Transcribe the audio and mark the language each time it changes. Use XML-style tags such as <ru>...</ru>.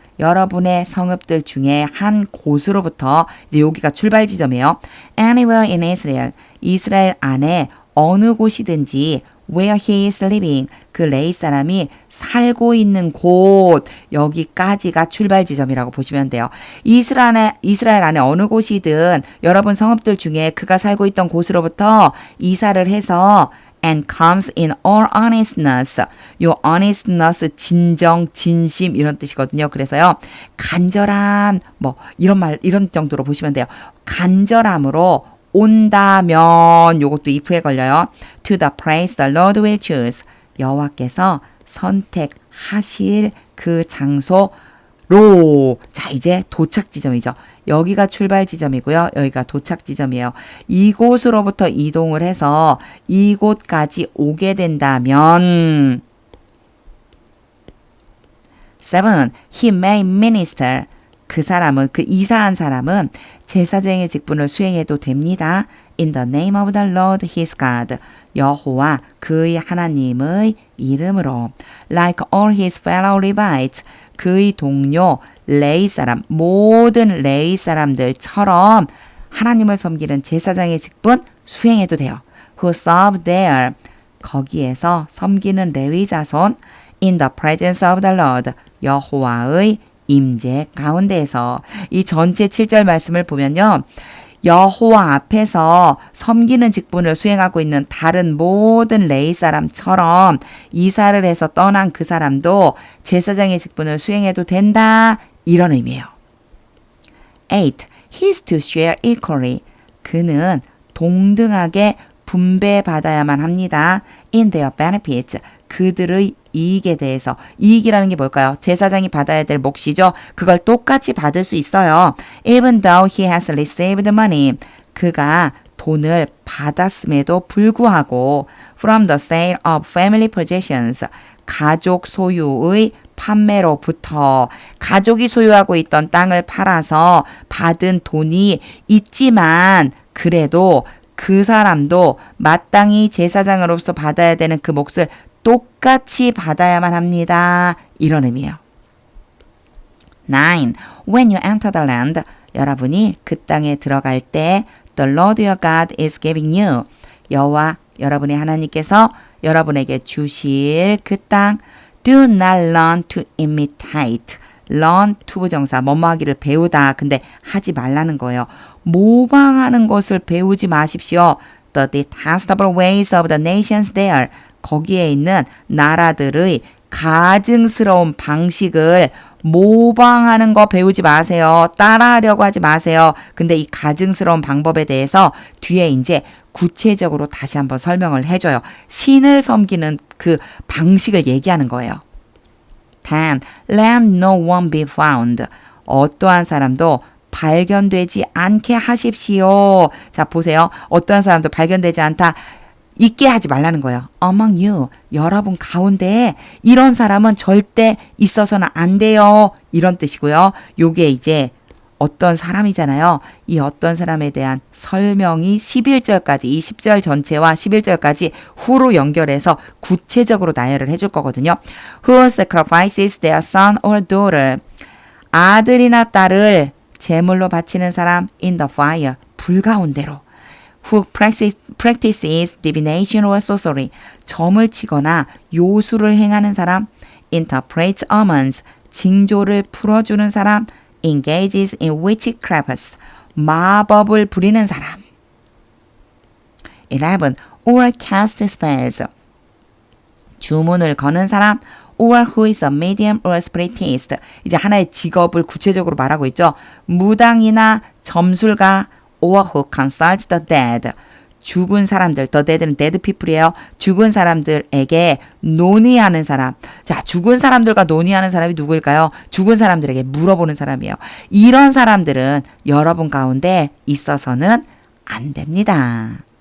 <ko>여러분의 성읍들 중에 한 곳으로부터 이제 여기가 출발 지점이에요.</ko> <en>Anywhere in Israel.</en> <ko>이스라엘 안에 어느 곳이든지</ko> <en>where he is living.</en> <ko>그 레위 사람이 살고 있는 곳. 여기까지가 출발 지점이라고 보시면 돼요. 이스라엘 안에 어느 곳이든 여러분 성읍들 중에 그가 살고 있던 곳으로부터 이사를 해서</ko> <en>and comes in all honestness.</en> <ko>요 honestness 진정, 진심 이런 뜻이거든요. 그래서요. 간절한 이런 정도로 보시면 돼요. 간절함으로 온다면 요것도 if에 걸려요.</ko> <en>To the place the Lord will choose.</en> <ko>여호와께서 선택하실 그 장소로. 자, 이제 도착 지점이죠. 여기가 출발 지점이고요. 여기가 도착 지점이에요. 이곳으로부터 이동을 해서 이곳까지 오게 된다면 7.</ko> <en>He may minister.</en> <ko>그 사람은, 그 이사한 사람은 제사장의 직분을 수행해도 됩니다.</ko> <en>In the name of the Lord his God.</en> <ko>여호와 그의 하나님의 이름으로.</ko> <en>Like all his fellow Levites.</en> <ko>그의 동료 레위 사람, 모든 레위 사람들처럼 하나님을 섬기는 제사장의 직분 수행해도 돼요.</ko> <en>Who serve there.</en> <ko>거기에서 섬기는 레위 자손.</ko> <en>In the presence of the Lord.</en> <ko>여호와의 임재 가운데에서. 이 전체 7절 말씀을 보면요. 여호와 앞에서 섬기는 직분을 수행하고 있는 다른 모든 레위 사람처럼 이사를 해서 떠난 그 사람도 제사장의 직분을 수행해도 된다. 이런 의미예요.</ko> <en>8. He is to share equally.</en> <ko>그는 동등하게 분배받아야만 합니다.</ko> <en>In their benefits.</en> <ko>그들의 이익에 대해서. 이익이라는 게 뭘까요? 제사장이 받아야 될 몫이죠. 그걸 똑같이 받을 수 있어요.</ko> <en>Even though he has received money.</en> <ko>그가 돈을 받았음에도 불구하고</ko> <en>from the sale of family possessions.</en> <ko>가족 소유의 판매로부터 가족이 소유하고 있던 땅을 팔아서 받은 돈이 있지만 그래도 그 사람도 마땅히 제사장으로서 받아야 되는 그 몫을 똑같이 받아야만 합니다. 이런 의미예요.</ko> <en>9. When you enter the land.</en> <ko>여러분이 그 땅에 들어갈 때</ko> <en>The Lord your God is giving you.</en> <ko>여호와 여러분의 하나님께서 여러분에게 주실 그 땅.</ko> <en>Do not learn to imitate.</en> <ko>learn to 부정사 뭐뭐 하기를 배우다. 근데 하지 말라는 거예요. 모방하는 것을 배우지 마십시오.</ko> <en>The detestable ways of the nations there.</en> <ko>거기에 있는 나라들의 가증스러운 방식을 모방하는 거 배우지 마세요. 따라하려고 하지 마세요. 근데 이 가증스러운 방법에 대해서 뒤에 이제 구체적으로 다시 한번 설명을 해줘요. 신을 섬기는 그 방식을 얘기하는 거예요.</ko> <en>10. Let no one be found.</en> <ko>어떠한 사람도 발견되지 않게 하십시오. 자, 보세요. 어떠한 사람도 발견되지 않다. 있게 하지 말라는 거예요.</ko> <en>Among you.</en> <ko>여러분 가운데 이런 사람은 절대 있어서는 안 돼요. 이런 뜻이고요. 요게 이제 어떤 사람이잖아요. 이 어떤 사람에 대한 설명이 11절까지, 이 10절 전체와 11절까지 후로 연결해서 구체적으로 나열을 해줄 거거든요.</ko> <en>Who sacrifices their son or daughter.</en> <ko>아들이나 딸을 제물로 바치는 사람</ko> <en>in the fire.</en> <ko>불 가운데로.</ko> <en>Who practices divination or sorcery.</en> <ko>점을 치거나 요술을 행하는 사람.</ko> <en>Interprets omens.</en> <ko>징조를 풀어주는 사람.</ko> <en>Engages in witchcraft.</en> <ko>마법을 부리는 사람. 11.</ko> <en>Or cast spells.</en> <ko>주문을 거는 사람.</ko> <en>Or who is a medium or spiritist.</en> <ko>이제 하나의 직업을 구체적으로 말하고 있죠. 무당이나 점술가.</ko> <en>Or who consults the dead.</en> <ko>죽은 사람들, the dead는</ko> <en>dead people</en> <ko>이에요. 죽은 사람들에게 논의하는 사람. 자, 죽은 사람들과 논의하는 사람이 누구일까요? 죽은 사람들에게 물어보는 사람이에요. 이런 사람들은 여러분 가운데 있어서는 안 됩니다.</ko>